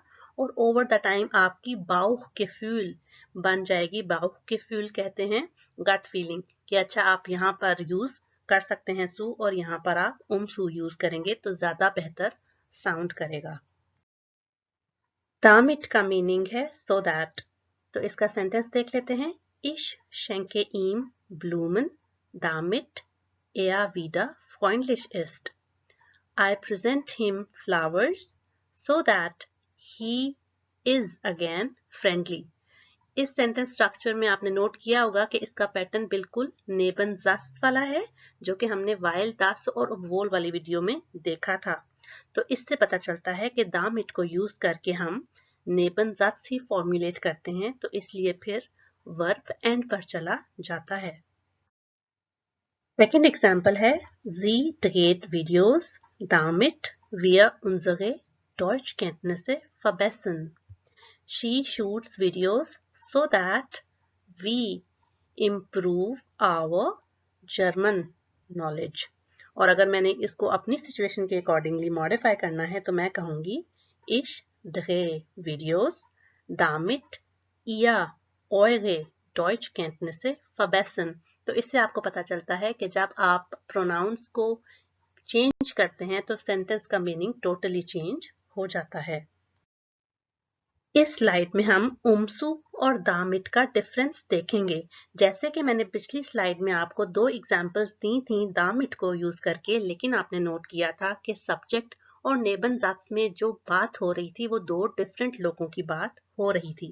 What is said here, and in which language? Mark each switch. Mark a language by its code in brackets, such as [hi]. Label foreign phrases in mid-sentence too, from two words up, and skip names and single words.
[hi] और [en] over the time [hi] आपकी बाउखगेfühl बन जाएगी। बाउखगेfühl कहते हैं [en] gut feeling, [hi] कि अच्छा आप यहाँ पर यूज कर सकते हैं सु और यहाँ पर आप सु यूज करेंगे तो ज्यादा बेहतर साउंड करेगा। damit का मीनिंग है [en] so that। [hi] तो इसका सेंटेंस देख लेते हैं। [de] Ich schenke ihm Blumen, damit er wieder freundlich ist। [en] I present him flowers so that he is again friendly। [hi] इस [en] sentence structure [hi] में आपने नोट किया होगा कि इसका पैटर्न बिल्कुल नेबनज़ास्त वाला है, जो कि हमने [de] weil dass [hi] और वोल वाली वीडियो में देखा था। तो इससे पता चलता है कि दामिट को यूज करके हम नेबनज़ास्त ही फॉर्मुलेट करते हैं, तो इसलिए फिर [en] verb end [hi] पर चला जाता है। [en] second example [de] है Sie dreht Videos, damit wir unsere Deutschkenntnisse verbessern। [en] She shoots videos so that we improve our German knowledge। [hi] और अगर मैंने इसको अपनी सिचुएशन के अकॉर्डिंगली मॉडिफाई करना है तो मैं कहूंगी [de] Ich drehe Videos, damit ihr eure Deutschkenntnisse verbessern। [hi] तो इससे आपको पता चलता है कि जब आप प्रोनाउंस को चेंज करते हैं तो सेंटेंस का मीनिंग [en] totally change [hi] हो जाता है। इस स्लाइड में हम उमसु और दामिट का डिफरेंस देखेंगे। जैसे कि मैंने पिछली स्लाइड में आपको 2 एग्जांपल्स दी थी दामिट को यूज करके, लेकिन आपने नोट किया था कि सब्जेक्ट और नेबनज़ात्स में जो बात हो रही थी वो 2 डिफरेंट लोगों की बात हो रही थी।